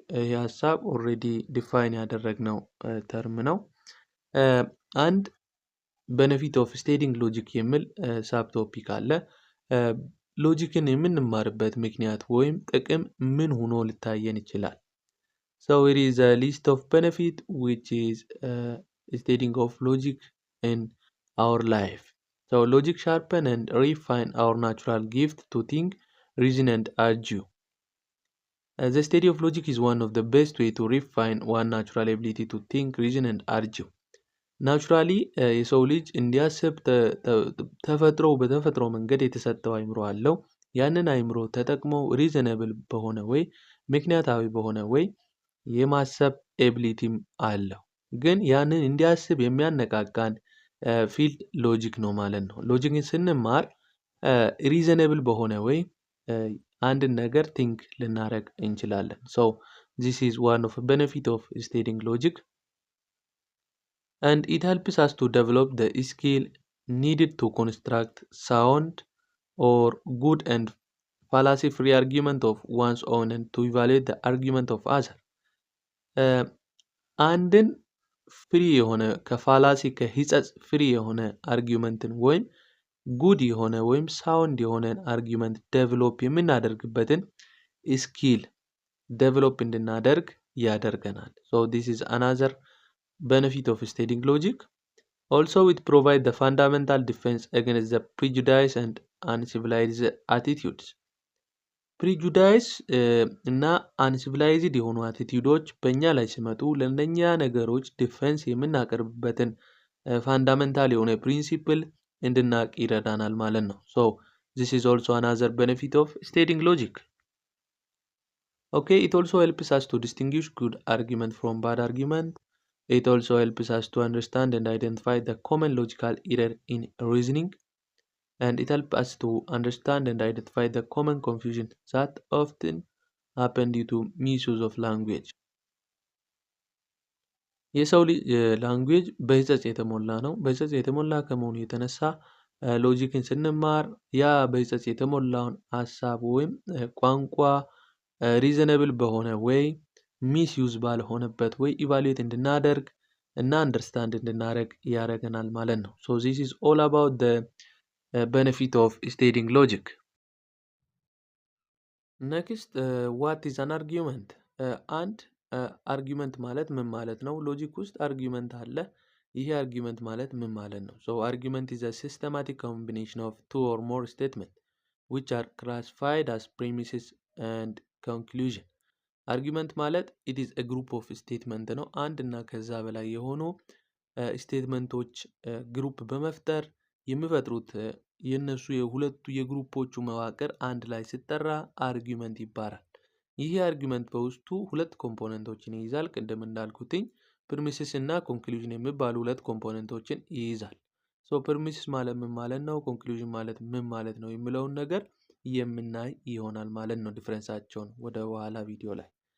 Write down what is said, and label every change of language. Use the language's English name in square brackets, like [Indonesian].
[Amharic] ይህ ሀሳብ ኦልሬዲ ዲፋይን ያደረግነው ተርም ነው። አንድ [English] ቤኔፊት ኦፍ ስቴዲንግ ሎጂክ [Amharic] የሚል ሳብ ቶፒክ አለ። ሎጂክን የምንማርበት ምክንያት ወይም ጥቅም ምን ሆኖ ሊታየን ይችላል? [English] So here is a list of benefit which is studying of logic in our life. So logic sharpen and refine our natural gift to think, reason and argue. The study of logic is one of the best way to refine one natural ability to think, reason and argue. [Amharic] Naturally የሰው ልጅ እንዲያስብ በተፈጥሮ መንገድ የተሰጠው አይምሮ አለው። ያንን አይምሮ ተጠቅሞ ሪዝነብል በሆነ ወይ ምክንያታዊ በሆነ ወይ የማሰብ ኤቢሊቲም አለው። ግን ያንን እንዲያስብ የሚያነቃቃን ፊልድ ሎጂክ ነው ማለት ነው። ሎጂክን ስንማር ሪዘነብል በሆነ ወይ አንድን ነገር ቲንክ ልናደርግ እንችላለን። [English] ሶ this is one of the benefit of studying logic and it helps us to develop the skill needed to construct sound or good and fallacy-free argument of one's own and to evaluate the argument of others. [Amharic] አንድን ፍሪ የሆነ ከፋላሲ ከሂጸጽ ፍሪ የሆነ አርጊውመንትን ወይም ጉድ የሆነ ወይም ሳውንድ የሆነን አርጊውመንት ዴቨሎፕ የምናደርግበትን ስኪል ዴቨሎፕ እንድናደርግ ያደርገናል። [English] So this is another benefit of studying logic. Also it provides the fundamental defense against the prejudice and uncivilized attitudes. [Amharic] ፕሪጁዳይስ እና አንሲቪላይዝድ የሆኑ አቲቲዩዶች በእኛ ላይ ሲመጡ ለእነኛ ነገሮች ዲፌንስ የምናቀርብበትን ፋንዳሜንታል የሆነ ፕሪንሲፕል እንድናቅ ይረዳናል ማለት ነው። [English] So this is also another benefit of studying logic. Okay, it also helps us to distinguish good argument from bad argument. It also helps us to understand and identify the common logical error in reasoning. And it helps us to understand and identify the common confusion that often happen due to misuse of language. [Amharic] የሰው ልጅ ላንጉዌጅ በሂጸጽ የተሞላ ነው። በሂጸጽ የተሞላ ከመሆኑ የተነሳ ሎጂክን ስንማር ያ በሂጸጽ የተሞላውን ሀሳብ ወይም ቋንቋ ሪዘነብል በሆነ ወይ ሚስዩዝ ባልሆነበት ወይ ኢቫሉዌት እንድናደርግ እና አንደርስታንድ እንድናደርግ ያደርገናል ማለት ነው። [English] So this is all about the benefit of studying logic. Next, what is an argument? And argument [Amharic] ማለት ምን ማለት ነው? ሎጂክ ውስጥ argument አለ። ይሄ argument ማለት ምን ማለት ነው? [English] So argument is a systematic combination of two or more statements which are classified as premises and conclusion. [Amharic] argument ማለት [English] it is a group of statement [Amharic] ነው። አንድ እና ከዛ በላይ የሆኑ ስቴትመንቶች ግሩፕ በመፍጠር የሚፈጥሩት የነሱ የሁለቱ የግሩፖቹ መዋቅር አንድ ላይ ሲጠራ አርጊውመንት ይባላል። ይሄ አርጊውመንት በውስጡ ሁለት ኮምፖነንቶችን ይይዛል። ቅድም እንዳልኩትኝ ፕሪሚሲስ እና ኮንክሉዥን የሚባሉ ሁለት ኮምፖነንቶችን ይይዛል። ሶ ፕሪሚሲስ ማለት ምን ማለት ነው፣ ኮንክሉዥን ማለት ምን ማለት ነው የሚለውን ነገር የምናይ ይሆናል ማለት ነው፣ ዲፍረንሳቸውን ወደ ኋላ ቪዲዮ ላይ።